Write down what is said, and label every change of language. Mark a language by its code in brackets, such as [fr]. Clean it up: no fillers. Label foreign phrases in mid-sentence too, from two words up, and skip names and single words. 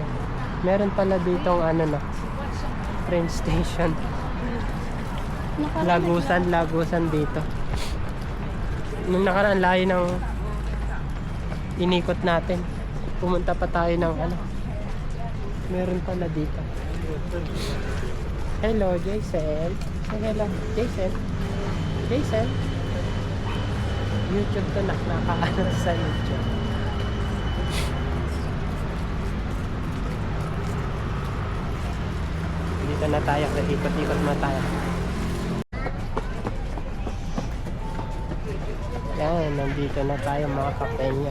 [tl] Meron pala ditong ano na, train station. Lagusan dito. Nung nakaraan, layo ng inikot natin. Pumunta pa tayo ng ano. Meron pala dito. [en] Hello, Jason. Say hello, Jason. Jason. [tl] YouTube to, nakaano sa YouTube. Dito na tayo, ikot-ikot na tayo. Yan, nandito na tayo mga kapenya.